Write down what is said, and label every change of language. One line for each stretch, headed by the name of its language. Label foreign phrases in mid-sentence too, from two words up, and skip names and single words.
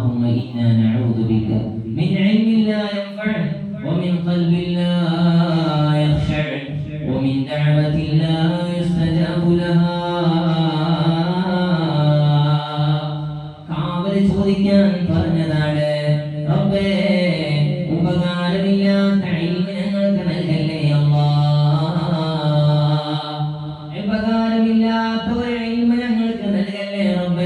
Arabic: إنا نعوذ بك من علم لا ينفع ومن قلب لا يخشع ومن دعوة لا يستجاب لها
Malayalam: കാവൽ ചോദിക്കാൻ പറഞ്ഞതാണ്. റബ്ബേ, ഉപകാരമില്ലാത്ത ഇൽമ് ഞങ്ങൾക്ക് നൽകല്ലേ അല്ലാഹ്. ഉപകാരമില്ലാത്ത ഒരു ഇൽമ് ഞങ്ങൾക്ക് നൽകല്ലേ റബ്ബേ.